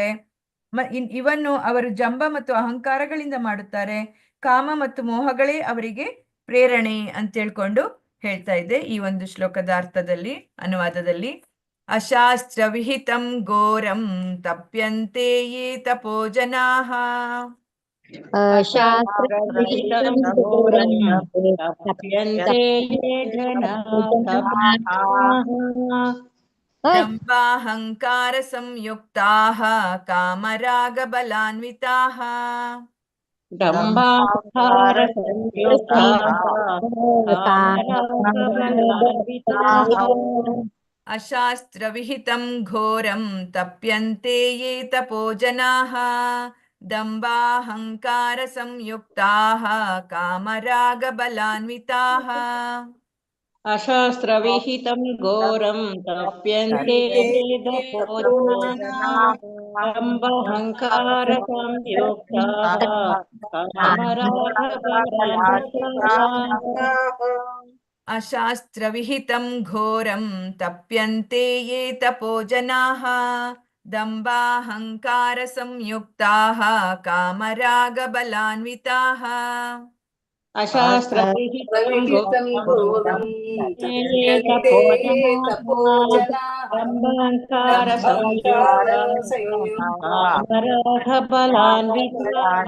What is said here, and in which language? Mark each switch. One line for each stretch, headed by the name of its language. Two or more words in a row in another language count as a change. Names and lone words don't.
Kannada: ಇವನ್ನು ಅವರು ಜಂಬ ಮತ್ತು ಅಹಂಕಾರಗಳಿಂದ ಮಾಡುತ್ತಾರೆ. ಕಾಮ ಮತ್ತು ಮೋಹಗಳೇ ಅವರಿಗೆ ಪ್ರೇರಣೆ ಅಂತ ಹೇಳ್ಕೊಂಡು ಹೇಳ್ತಾ ಇದೆ ಈ ಒಂದು ಶ್ಲೋಕದ ಅರ್ಥದಲ್ಲಿ, ಅನುವಾದದಲ್ಲಿ.
Sanskrit: ಅಶಾಸ್ತ್ರ ವಿಹಿತಂ ಘೋರಂ ತಪ್ಯಂತೆ ಯೇ ತಪೋ ಜನಾಃ ಅಶಾಸ್ತ್ರವಿಹಿತಂ ಘೋರಂ ತಪ್ಯಂತೆ ಯೇ ಜನಾಃ ದಂಭಾಹಂಕಾರ ಸಂಯುಕ್ತಾಃ ಕಾಮರಾಗ ಬಲಾನ್ವಿತಾಃ ದಂಭಾಹಂಕಾರ ಸಂಯುಕ್ತಾಃ ಕಾಮರಾಗಬಲಾನ್ವಿತಾಃ ಅಶಾಸ್ತ್ರ ವಿಹಿತಂ ಘೋರಂ ತಪ್ಯಂತೆ ಯೇ ತಪೋ ಜನಾಃ ದಂಭಾಹಂಕಾರ ಸಂಯುಕ್ತಾಃ ಕಾಮರಾಗ ಬಲಾನ್ವಿತಾಃ ಅಶಾಸ್ತ್ರವಿಹಿತಂ ಘೋರಂ ತಪ್ಯಂತೆ ತಪೋ ಜನಾಃ ದಂಭಾಹಂಕಾರ ಸಂಯುಕ್ತಾಃ ಕಾಮರಾಗಬಲಾನ್ವಿತಾಃ ಅಶಾಸ್ತ್ರ ವಿಹಿತಂ ಘೋರಂ ತಪ್ಯಂತೆ ಯೇ ತಪೋ ಜನಾಃ ದಂಭಾಹಂಕಾರ ಸಂಯುಕ್ತಾಃ ಕಾಮರಾಗ ಬಲಾನ್ವಿತಾಃ ಅಶಾಸ್ತ್ರವಿಹಿತಂ ಘೋರಂ ತಪ್ಯಂತೆ ತಪೋ ಜನಾಃ ದಂಭಾಹಂಕಾರ ಸಂಯುಕ್ತಾಃ ಕಾಮರಾಗಬಲಾನ್ವಿತಾಃ.